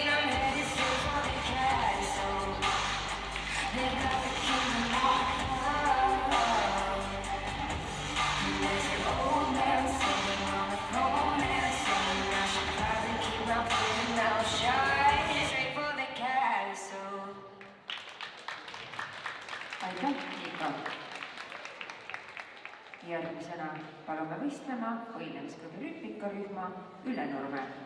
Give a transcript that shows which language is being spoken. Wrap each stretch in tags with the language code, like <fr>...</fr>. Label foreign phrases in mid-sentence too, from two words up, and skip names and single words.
<en>I'm headed straight for the castle. They got the kingdom locked up. There's an old man sitting on the throne and saying I should probably keep my fucking mouth shut.</en> <et>Aitäh, Nika! Järgmisena palume võistlema võimlemisklubi rütmikarühma Ülenurme.</et>